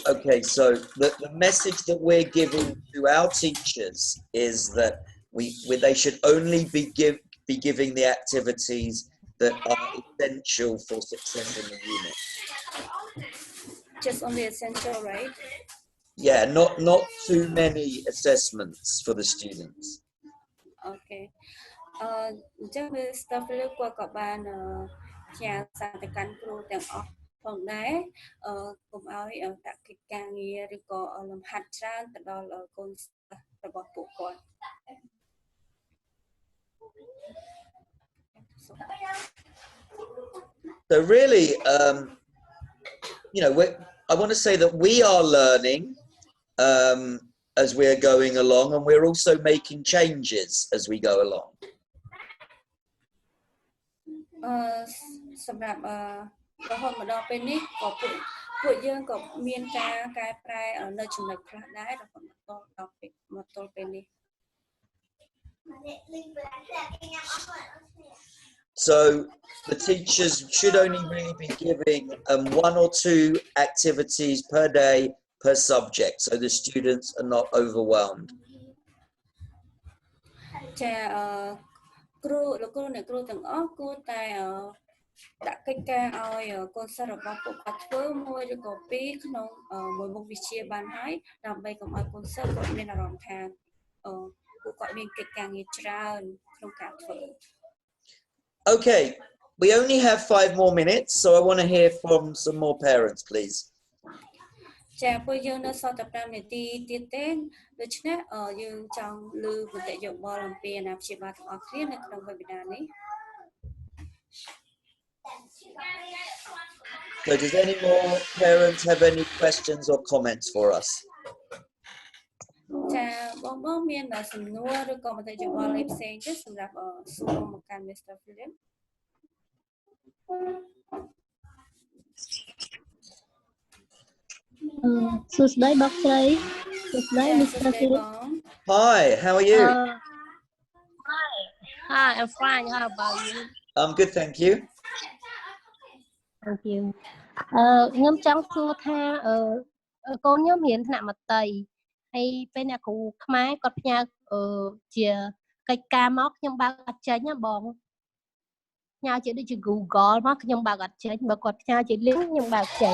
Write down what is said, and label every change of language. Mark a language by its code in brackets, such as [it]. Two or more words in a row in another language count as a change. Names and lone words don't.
[en] Okay, so the message that we're giving to our teachers is that they should only be giving the activities that are essential for success in the unit. Just only essential, right? Yeah, not too many assessments for the students. Okay. [km] អញ្ចឹងវា staff លើគាត់ក៏បានផ្ញើសារទៅកាន់គ្រូទាំងអស់ផងដែរកុំឲ្យដាក់កិច្ចការងារឬក៏លំហាត់ច្រើនទៅដល់កូនសិស្សរបស់ពួកគាត់ [en] So really, you know, I want to say that we are learning as we're going along, and we're also making changes as we go along. [km] សម្រាប់រហូតមកដល់ពេលនេះក៏ពួកយើងក៏មានការកែប្រែនៅចំណុចខ្លះដែររហូតមកទល់ពេលនេះ [en] So the teachers should only really be giving 1 or 2 activities per day per subject, so the students are not overwhelmed. [km] ចាគ្រូលោកគ្រូអ្នកគ្រូទាំងអស់គួរតែដាក់កិច្ចការឲ្យកូនសិស្សរបស់ពួកគាត់ធ្វើមួយឬក៏ពីរក្នុងមួយមុខវិជ្ជាបានហើយដើម្បីកុំឲ្យកូនសិស្សគាត់មានអារម្មណ៍ថាពួកគាត់មានកិច្ចការងារច្រើនក្នុងការធ្វើ [en] Okay, we only have 5 more minutes, so I want to hear from some more parents, please. [km] ចាពួកយើងនៅសល់តែ5នាទីទៀតទេដូច្នេះយើងចង់លើមតិយោបល់អំពីអាណាព្យាបាលទាំងអស់គ្នានៅក្នុង webinar នេះ [en] So does any more parents have any questions or comments for us? [km] ចាបងមានសំណួរឬក៏មតិយោបល់អីផ្សេងទេសម្រាប់សួរមកកាន់ Mr. Philip [en] Tuesday, [vi] Bác Sĩ. [en] Tuesday, Mr. Philip. Hi, how are you? Hi, I'm fine. How about you? I'm good, thank you. Thank you. [km] ខ្ញុំចង់សួរថាកូនខ្ញុំរៀនថ្នាក់មត្តេយ្យហើយពេលអ្នកគ្រូខ្មែរគាត់ផ្ញើជាកិច្ចការមកខ្ញុំបើកអត់ចេញណាបងផ្ញើជាដូចជា Google មកខ្ញុំបើកអត់ចេញបើគាត់ផ្ញើជា link ខ្ញុំបើកចេញ